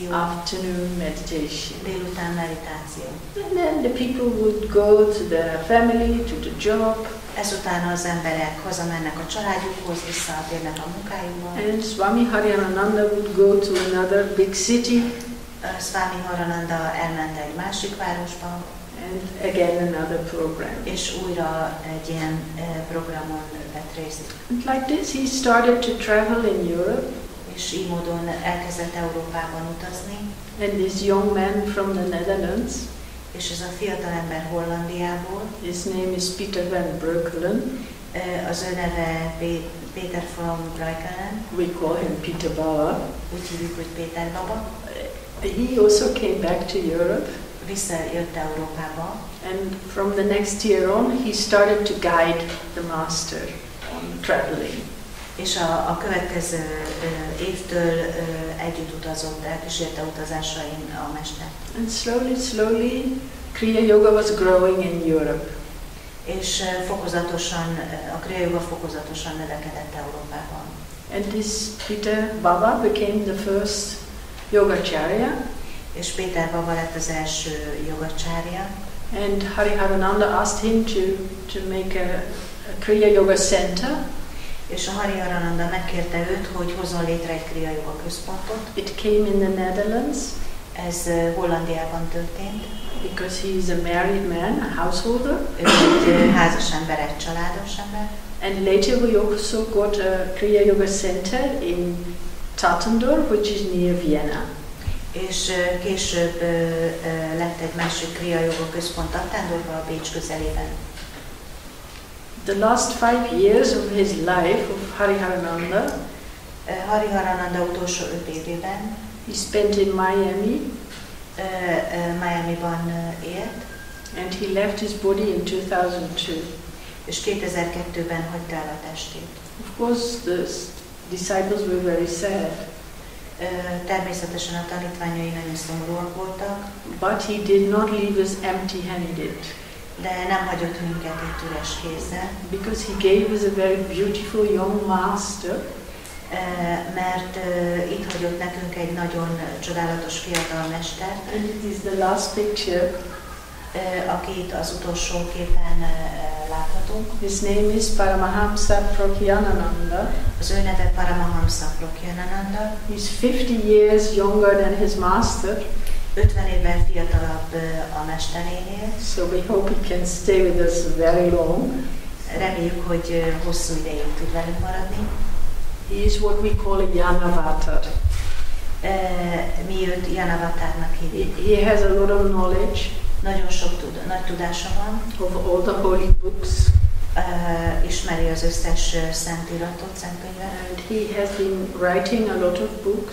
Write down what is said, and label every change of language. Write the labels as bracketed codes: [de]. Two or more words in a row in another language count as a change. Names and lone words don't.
[en] afternoon meditation. [hu] délután meditáció. [en] And then the people would go to the family, to the job. [hu] Ezután az emberek hazamennek a családjukhoz, visszatérnek a munkájukba. [en] And Swami Hariharananda would go to another big city. [hu] Swami Hariharananda elment egy másik városba, [en] And again another program. [hu] és újra egy ilyen programon vett részt. [en] And like this he started to travel in Europe. [hu] És így módon elkezdett Európában utazni, [en] And this young man from the Netherlands, [hu] és ez a fiatal ember Hollandiából, [en] his name is Peter van Breukelen, [hu] Az ő neve Peter from Rajkelen. [en] We call him Peter Baba. [hu] Úgy hívjuk, hogy Péter Baba. [en] He also came back to Europe. [hu] Visszajött Európába. [en] And from the next year on, he started to guide the master on traveling. [hu] És a következő évtől együtt utazott, elkísérte utazásain a mester. [en] And slowly, Kriya Jóga was growing in Europe. [hu] És fokozatosan, a Kriya Jóga fokozatosan növekedett Európában. [en] And this Peter Baba became the first Yogacharya. [hu] És Péter Baba lett az első Yogacharya. [en] And Hariharananda asked him to make a Kriya Jóga center. [hu] És a Hariharananda megkérte őt, hogy hozzon létre egy Kriya Jóga központot. [en] It came in the Netherlands. [hu] Ez Hollandiában történt. [en] Because he is a married man, a householder. [hu] Ő egy házas ember, egy családos ember. [en] And later we also got a Kriya Jóga center in Tattendorf, which is near Vienna. [hu] És később lett egy másik Kriya Jóga központ Tattendorfban, a Bécs közelében. [en] The last 5 years of his life, of Hariharananda, [hu] Hariharananda utolsó 5 évében [en] he spent in Miami. [hu] Miami-ban élt. [en] And he left his body in 2002. [hu] És 2002-ben hagyta el a testét. [en] Of course, the disciples were very sad. [hu] Természetesen a tanítványai nagyon szomorúak voltak. [en] But he did not leave us empty-handed. [hu] De nem hagyott minket itt üres kézzel. [en] Because he gave us a very beautiful young master. [hu] Mert itt hagyott nekünk egy nagyon csodálatos fiatal mester. [en] And it is the last picture. [hu] Akit az utolsó képen láthatunk. [en] His name is Paramahamsa Pragyanananda. [hu] Az ő neve Paramahamsa Pragyanananda. [en] He's 50 years younger than his master. [hu] 50 évvel fiatalabb a mesterénél. [en] So we hope he can stay with us very long. [hu] Reméljük, hogy hosszú ideig tud velünk maradni. [en] He is what we call a Yanavatar. [hu] Mi őt Yanavatarnak hívjuk. [en] He has a lot of knowledge. [hu] Nagyon sok nagy tudása van. [en] Of all the holy books. [hu] Ismeri az összes szentiratot, szentkönyvet. [en] And he has been writing a lot of books.